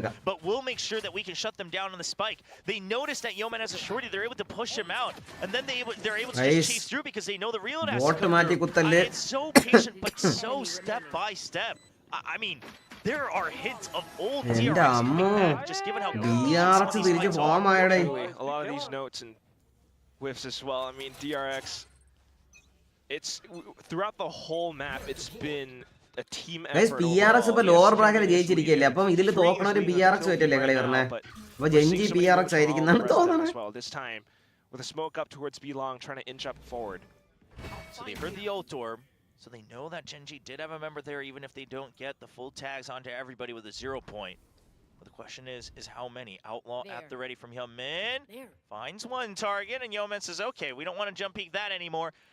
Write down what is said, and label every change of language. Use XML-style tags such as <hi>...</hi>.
<en>But we'll make sure that we can shut them down on the spike. They notice that Yeoman has a shorty, they're able to push him out, and then they're able to just chase through because they know the reload has to come through. It's so patient, but so step by step. I mean, there are hints of old DRX, just given how</en> <ml>DRX തിരിച്ച് form ആയടേ.</ml> <en>A lot of these notes and whiffs as well. I mean, DRX, it's throughout the whole map, it's been a team effort.</en> <ml>PRX ഇപ്പോ lower bracket ജയിച്ചിരിക്കല്ലേ. അപ്പം ഇതിൽ തോക്കണൊരു PRX വെച്ചല്ലേ കളി പറഞ്ഞേ. അപ്പൊ Gen.G PRX ആയിരിക്കുന്നാണ് തോന്നുന്നത്.</ml> <en>This time with a smoke up towards B-Long, trying to inch up forward. So they heard the ult orb. So they know that Gen.G did have a member there, even if they don't get the full tags onto everybody with a 0 point. But the question is how many? Outlaw at the ready from Yeoman. Finds one target, and Yeoman says, okay, we don't want to jump peek that anymore.</en>